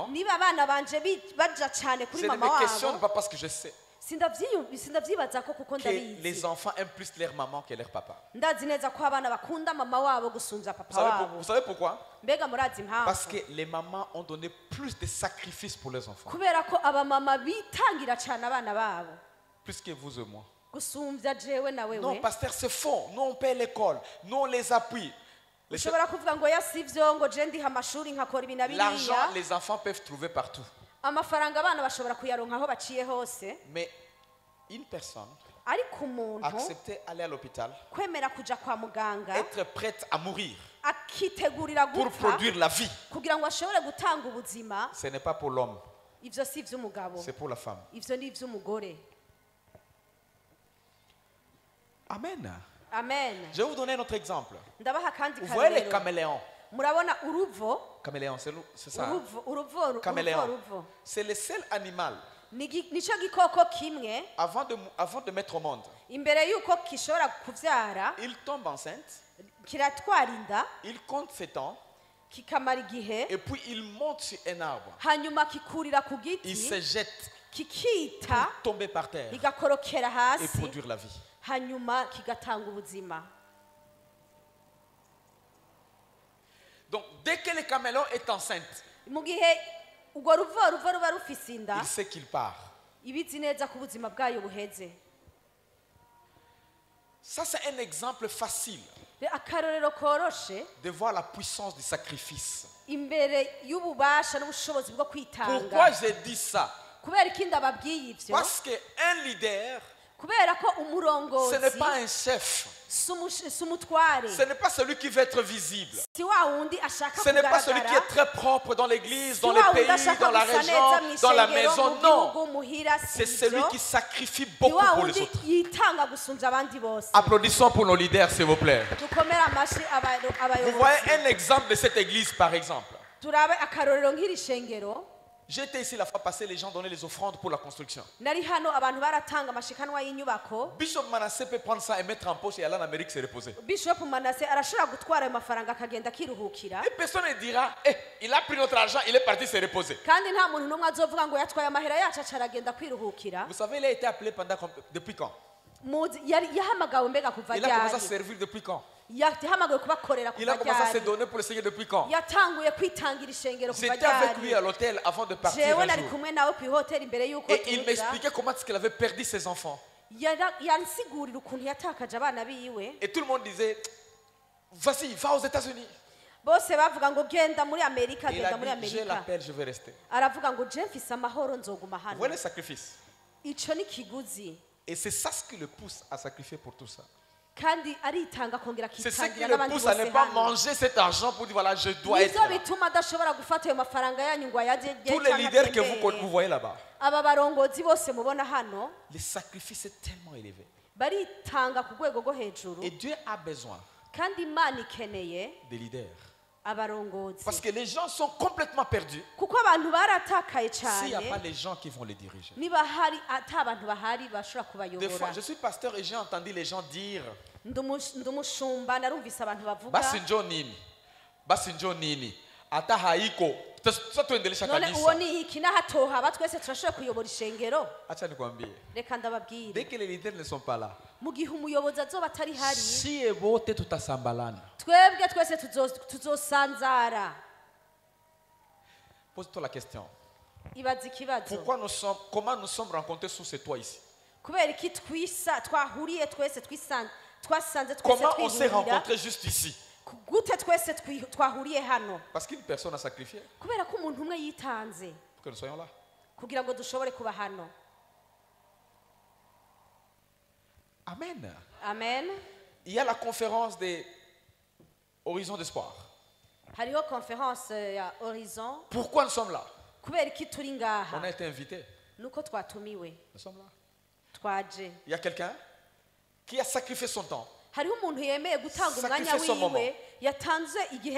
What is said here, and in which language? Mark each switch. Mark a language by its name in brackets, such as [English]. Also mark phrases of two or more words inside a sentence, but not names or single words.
[Rundi] niba abana banje baja cyane kuri [French] je ne [Rundi] mama [French] me questionne [Rundi] wabo, [French] pas parce que je sais. [Rundi] sindavyibaza ko kuko [French] que [Rundi] ndabizi [French] les enfants aiment plus leur maman que leur papa. [Rundi] ndazi neza ko abana bakunda mama wabo gusumvya [French] Vous [Rundi] papa [French] savez, [Rundi] wabo [French] vous savez pourquoi? [Rundi] mbega murazi [French] Parce [Rundi] impamvu [French] que les mamans ont donné plus de sacrifices pour les enfants. [Rundi] kubera ko abamama bitangira cane abana babo [French] Plus que vous et moi. [Rundi] gusumvya jewe na [French] Non, [Rundi] wewe [French] pasteur, c'est faux. Nous, on paie l'école. Nous, on les appuie. [Rundi] ushobora kuvuga ngo yasivyo ngo je ndiha amashuri nkakora ibi na [French] L'argent, [Rundi] biriya [French] les enfants peuvent trouver partout. [Rundi] amafaranga abana bashobora kuyaronka aho baciye hose [French] Mais une personne [Rundi] ariko umuntu [French] accepter aller à l'hôpital, [Rundi] kwemera kuja kwa muganga [French] être prête à mourir [Rundi] akitegurira [French] pour [Rundi] gupfa [French] produire la vie, [Rundi] kugira ngo ashobore gutanga ubuzima [French] ce n'est pas pour l'homme, [Rundi] ivyo si ivy'umugabo [French] c'est pour la femme. [Rundi] ivyo ni ivy'umugore [French] Amen. [Rundi] amen [French] Je vais vous donner un autre exemple. [Rundi] ndabaha kandi [French] Vous voyez les [Rundi] karorero [French] caméléons. [Rundi] murabona uruvo [French] Caméléons, c'est ça. Hein? [Rundi] uruvo [French] Caméléon. C'est le seul animal, [Rundi] nico gikoko kimwe [French] avant de mettre au monde, [Rundi] imbere yuko gishobora kuvyara [French] il tombe enceinte, [Rundi] kiratwara inda [French] il compte ses temps, [Rundi] kikamara igihe [French] et puis il monte sur un arbre. [Rundi] hanyuma kikurira ku [French] Il [Rundi] giti [French] se jette [Rundi] kikita [French] pour tomber par terre [Rundi] kigakorokera [French] et [Rundi] hasi [French] produire la vie. [Rundi] hanyuma kigatanga ubuzima [French] Donc, dès que le caméléon est enceinte, [Rundi] mu gihe urwo ruvo ruba rufise inda [French] il sait qu'il part. [Rundi] ibizi neza ko ubuzima bwayo buheze [French] Ça, c'est un exemple facile [Rundi] akarorero koroshe [French] de voir la puissance du sacrifice. [Rundi] imbere y'ububasha n'ubushobozi bwo kwitanga [French] Pourquoi j'ai dit ça? [Rundi] kubera iki ndababwiye ivyo [French] Parce qu'un leader, [Rundi] kubera ko [French] ce n'est [Rundi] umurongozi [French] pas un chef. [Rundi] si umutware [French] Ce n'est pas celui qui veut être visible. [Rundi] si wa wundi ashaka [French] Ce n'est pas celui qui est [Rundi] kugaragara [French] très propre dans l'église, [Rundi] si [French] dans [Rundi] wa [French] le [Rundi] wundi [French] pays, [Rundi] ashaka [French] dans la [Rundi] gusa neza [French] région, [Rundi] mu [French] dans la [Rundi] ishengero [French] maison. [Rundi] mu [French] Non. [Rundi] gihugu muhira [French] C'est [Rundi] si [French] celui [Rundi] ivyo [French] qui sacrifie [Rundi] ni [French] beaucoup [Rundi] wa [French] pour les [Rundi] wundi [French] autres. [Rundi] yitanga gusumvya abandi bose [French] Applaudissons pour nos leaders, s'il vous plaît. [Rundi] dukomere amashi [French] Vous voyez [Rundi] abayobozi [French] un exemple de cette église, par exemple. [Rundi] turabe akarorero nk'iri shengero [French] J'étais ici la fois passée, les gens donnaient les offrandes pour la construction. [Rundi] nari hano abantu baratanga amashikanwa y'inyubako [French] Bishop Manasseh peut prendre ça et mettre en poche et aller en Amérique se reposer. [Rundi] bishop manase arashobora gutwara ayo mafaranga akagenda akiruhukira [French] Et personne ne dira, eh, il a pris notre argent, il est parti se reposer. [Rundi] kandi nta muntu n'umwe azovuga ngo yatwaye amahera yacu aca aragenda kwiruhukira [French] Vous savez, il a été appelé depuis quand? [Rundi] yahamagawe mbega kuva [French] Il a commencé à [Rundi] ryari [French] servir depuis quand? [Rundi] yahamagawe kubakorera [French] Il a [Rundi] kuva [French] commencé à se [Rundi] ryari [French] donner pour le Seigneur depuis quand? [Rundi] yatanguye kwitangira ishengero kuva [French] J'étais avec lui [Rundi] ryari [French] à l'hôtel avant de partir [Rundi] jewe [French] un [Rundi] nari [French] jour. [Rundi] kumwe nawe ku ihoteli imbere y'uko [French] Et il [Rundi] tuza [French] m'expliquait comment est-ce qu'il avait perdu ses enfants. [Rundi] yansigurira ukuntu yatakaje abana biwe [French] Et tout le monde disait, vas-y, va aux États-Unis. [Rundi] bose bavuga ngo genda muri amerika [French] Il a [Rundi] genda muri [French] dit, j'ai [Rundi] amerika [French] l'appel, je vais rester. [Rundi] aravuga ngo je mfise amahoro nzoguma [French] Vous [Rundi] hano [French] voyez le sacrifice? [Rundi] ico ni kiguzi [French] Et c'est ça ce qui le pousse à sacrifier pour tout ça. [Rundi] kandi aritanga akongera [French] C'est ce qui [Rundi] akitangira [French] le [Rundi] n'abandi [French] pousse à [Rundi] bose [French] ne pas [Rundi] hano [French] manger cet argent pour dire, voilà, je dois être [Rundi] nivyo [French] là. [Rundi] bituma adashobora gufata ayo mafaranga yanyu ngo ayarye [French] Tous les leaders que vous voyez là-bas, [Rundi] aba barongozi bose mubona hano [French] le sacrifice est tellement élevé. [Rundi] baritanga ku rwego rwo hejuru [French] Et Dieu a besoin [Rundi] kandi imana ikeneye [French] des leaders. [Rundi] abarongozi [French] Parce que les gens sont complètement perdus [Rundi] kuko abantu baratakaye [French] s'il n'y a pas [Rundi] cyane [French] les gens qui vont les diriger. [Rundi] niba hari ata abantu bahari bashobora [French] Des fois, [Rundi] kubayobora [French] je suis pasteur et j'ai entendu les gens dire, [Rundi] ndi umushumba narumvise abantu bavuga [Swahili] basi njoo nini, basi njoo nini, hata haiko, sasa tuendelesha [Rundi] none uwo [Swahili] kanisa. [Rundi] ni iki n'ahatohaba twese turashobora kuyobora ishengero [Swahili] Acha nikwambie, [Rundi] reka ndababwire [French] dès que les leaders ne sont pas là, [Rundi] mu gihe umuyobozi azoba atari hari [Swahili] si wote tutasambalana. [Rundi] twebwe twese tuzosanzara [French] Pose-toi la question. [Rundi] ibaza ikibazo [French] Comment nous sommes rencontrés sous ce toit ici? [Rundi] kubera iki twahuriye twese twasanze twese [French] Comment on s'est [Rundi] twihurira [French] rencontrés juste ici? [Rundi] gute twese twahuriye hano [French] Parce qu'une personne a sacrifié [Rundi] kubera ko umuntu umwe yitanze [French] pour que nous soyons là. [Rundi] kugira ngo dushobore kuba hano [French] Amen. [Rundi] amen [French] Il y a la conférence des Horizons d'Espoir. [Rundi] hariho conference ya horizon [French] Pourquoi nous sommes là? [Rundi] kubera iki turi [French] On [Rundi] ngaha [French] a été invités. [Rundi] nuko twatumiwe [French] Nous sommes là. [Rundi] twaje [French] Il y a quelqu'un qui a sacrifié son temps, [Rundi] hariho umuntu yemeye gutanga umwanya [French] Sacrifice son [Rundi] wiwe yatanze igihe